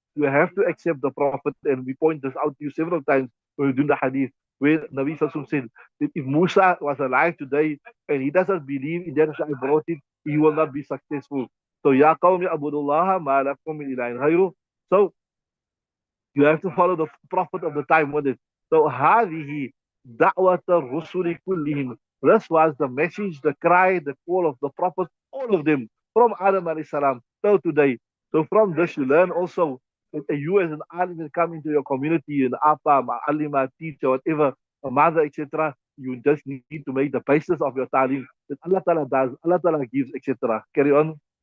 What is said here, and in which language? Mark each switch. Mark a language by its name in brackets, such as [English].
[English] You have to accept the Prophet, and we point this out to you several times when we do the Hadith, where Nabi Sallallahu said that if Musa was alive today and he doesn't believe in that which I brought it, he will not be successful. So, [Arabic] Ya qawmi abudullah ma lakum min ilahin ghayru. [English] So, you have to follow the Prophet of the time with it. [Arabic] So, هذه دعوة الرسل كلهم. [English] This was the message, the cry, the call of the Prophet, all of them, from Adam alayhi salam till today. So from this you learn also that you as an alim will come into your community, an apa, ma'alima, teacher, whatever, a mother, etc. You just need to make the basis of your talim that Allah Ta'ala does, Allah Ta'ala gives, etc. Carry on.